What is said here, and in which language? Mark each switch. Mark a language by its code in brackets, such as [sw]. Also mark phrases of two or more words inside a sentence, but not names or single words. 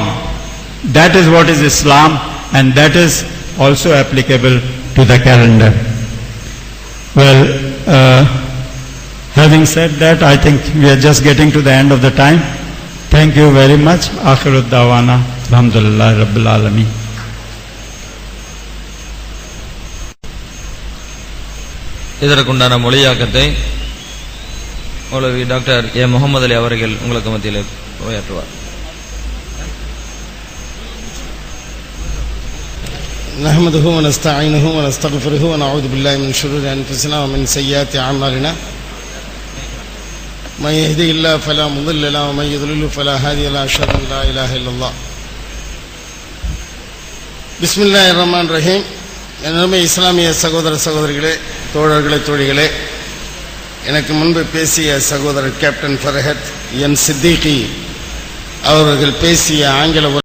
[en] That is what is Islam, and that is also applicable to the calendar. Well, having said that, I think we are just getting to the end of the time. Thank you very much. [ar] آخر دعوانا. الحمد لله رب العالمين. [ta] இதற்குண்டான மொழியாக்கத்தை மௌலவி டாக்டர் ஏ முகமது அலி அவர்கள் உங்களுக்கு மத்தியில் உரையாற்றுவார். [ar] نحمده ونستعينه ونستغفره ونعوذ بالله من شرور أنفسنا ومن سيئات أعمالنا من يهده الله فلا مضل له ومن يضلل فلا هادي له أشهد أن لا إله إلا الله. بسم الله الرحمن الرحيم. [ta] என்னுடைய இஸ்லாமிய சகோதர சகோதரிகளே, தோழர்களே, தோழிகளே, எனக்கு முன்பு பேசிய சகோதரர் கேப்டன் ஃபர்ஹத் என் சித்திகி அவர்கள் பேசிய ஆங்கில